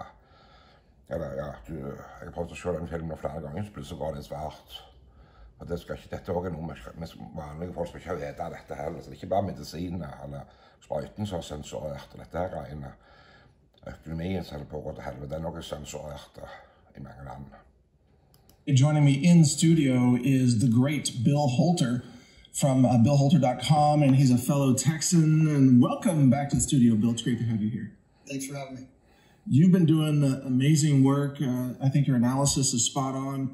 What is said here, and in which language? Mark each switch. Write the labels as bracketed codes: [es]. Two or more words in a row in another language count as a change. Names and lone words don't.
[no] Eller ja, jeg har prøvd å se den filmen flere ganger, så plutselig var det svart. Og det skal ikke, dette er noe med vanlige folk skal ikke vite dette heller, så det er ikke bare medisiner eller sprøyten som er sensurert, og dette her greiene. Økonomien som holder på å gå til helvete, det er noe sensurert i mange land. [en] Joining me in studio is the great Bill Holter from billholter.com, and he's a fellow Texan. And welcome back to the studio, Bill. It's great to have you here. Thanks for having me. You've been doing amazing work. I think your analysis is spot on.